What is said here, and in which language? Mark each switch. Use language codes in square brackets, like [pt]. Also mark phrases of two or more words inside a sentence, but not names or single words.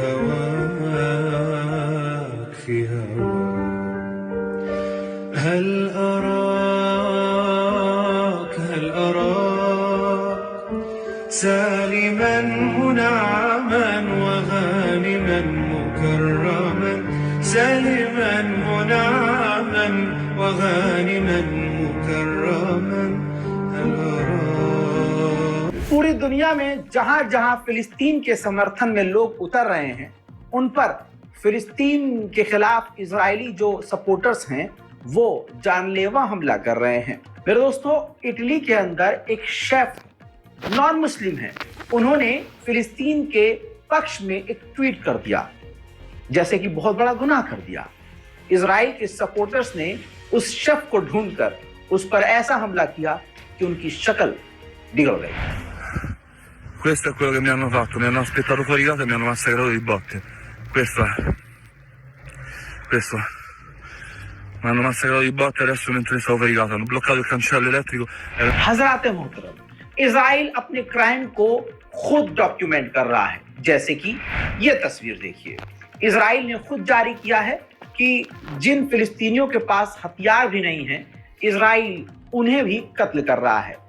[ar] هواك في هواك هل أراك سالما منعما وغانما مكرما سالما منعما وغانما مكرما هل أراك। [hi] पूरी दुनिया में जहां जहां फिलिस्तीन के समर्थन में लोग उतर रहे हैं, उन पर फिलिस्तीन के खिलाफ इजरायली जो सपोर्टर्स हैं वो जानलेवा हमला कर रहे हैं। मेरे दोस्तों, इटली के अंदर एक शेफ नॉन मुस्लिम है, उन्होंने फिलिस्तीन के पक्ष में एक ट्वीट कर दिया, जैसे कि बहुत बड़ा गुनाह कर दिया। इजराइल के सपोर्टर्स ने उस शेफ को ढूंढकर उस पर ऐसा हमला किया कि उनकी शक्ल बिगड़ गई। [it] Questo è quello che mi hanno fatto, mi hanno aspettato fuori casa e mi hanno massacrato di botte. Questo mi hanno massacrato di botte adesso mentre stavo fuori casa, hanno bloccato il cancello elettrico. [hi] हज़रात मोहतरम, इजराइल अपने क्राइम को खुद डॉक्यूमेंट कर रहा है, जैसे कि ये तस्वीर देखिए। इजराइल ने खुद जारी किया है कि जिन फिलिस्तीनियों के पास हथियार भी नहीं हैं, इजराइल उन्हें भी कत्ल कर रहा है।